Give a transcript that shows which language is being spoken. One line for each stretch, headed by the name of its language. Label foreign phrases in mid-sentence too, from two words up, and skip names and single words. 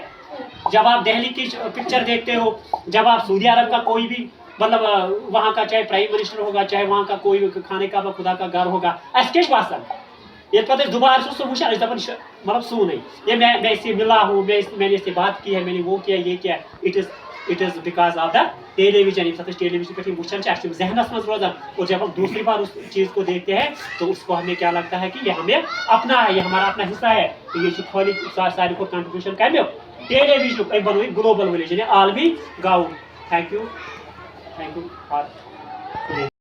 Hindi: जब आप दिल्ली की पिक्चर देखते हो, जब आप सऊदी अरब का कोई भी मतलब वहाँ का चाहे
English: prime minister
Hindi: होगा, चाहे वहाँ का कोई भी खाने का खुदा का घर होगा, ऐसे वासन ये पता है दोबारा से वुचान मतलब सून ये मैं इससे मिला हूँ, मैंने इससे बात की है, मैंने वो किया ये किया।
English: It is because of the television.
Hindi: ये टेलीविजन पे
Kashmiri: वुचान जहनस मज रोजान,
Hindi: और जब हम दूसरी बार उस चीज़ को देखते हैं तो उसको हमें क्या लगता है कि ये हमें अपना है, ये हमारा अपना हिस्सा है। तो ये खाली सारी को कंट्रीब्यूशन कर टेलीविजन बनो
English: global village
Hindi: आलमी गाँव।
English: Thank you for